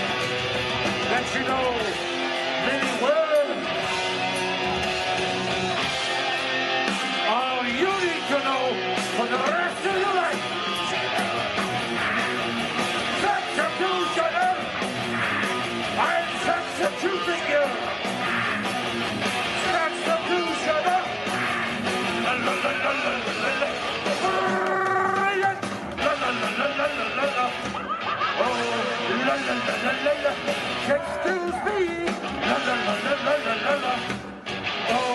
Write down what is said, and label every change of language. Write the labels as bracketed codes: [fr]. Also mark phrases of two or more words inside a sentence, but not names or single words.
[en] That you know many words. All you need to know for the rest of your life. Sexecutioner! I'm sexecuting you! Sexecutioner! La la la la la la la. Brilliant! La la la la la la la la. Oh, la la la la la la. Excuse me! La la la la la la la la.